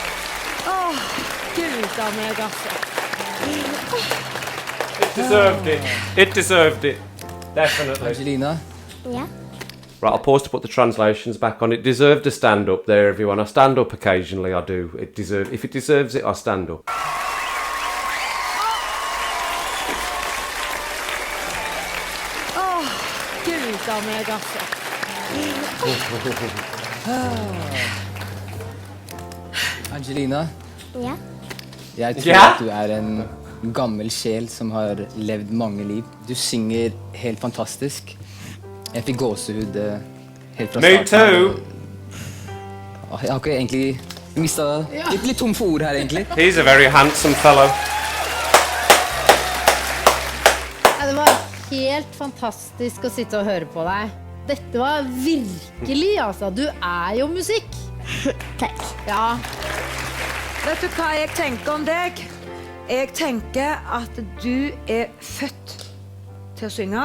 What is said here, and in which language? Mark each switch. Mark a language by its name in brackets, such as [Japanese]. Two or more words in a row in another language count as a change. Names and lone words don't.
[Norwegian] Gud av meg, altså. [English] It deserved it. It deserved it. Definitely. Angelina, Yeah. Right, I'll pause to put the translations back on. It deserved a stand up there, everyone. I stand up occasionally, I do. If it deserves it, I stand up. [Norwegian] Gud av meg, altså. Angelina, Ja. jeg tror Ja? at du er en gammel sjel som har levd mange liv. Du synger helt fantastisk. Jeg fikk gåsehud helt fra [English] Me [Norwegian] starten. [English] too. [Norwegian] Jeg har ikke egentlig mistet litt tom for ord her, egentlig. [English] He's a very handsome fellow. [Norwegian] Ja, det var helt fantastisk å sitte og høre på deg. Dette var virkelig, altså. Du er jo musikk. Takk. Ja. Vet du hva jeg tenker om deg? Jeg tenker at du er født til å synge.